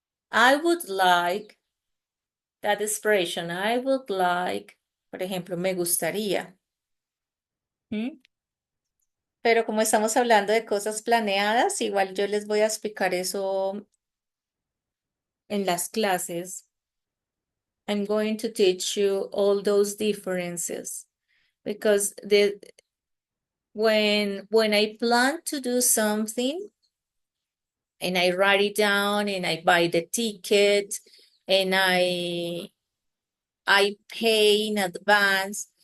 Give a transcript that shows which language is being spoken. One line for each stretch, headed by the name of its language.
English: I would like that expression. I would like,
Spanish: por ejemplo, me gustaría. ¿Mm? Pero como estamos hablando de cosas planeadas, igual yo les voy a explicar eso en las clases.
English: I'm going to teach you all those differences because when I plan to do something and I write it down and I buy the ticket and I pay in advance.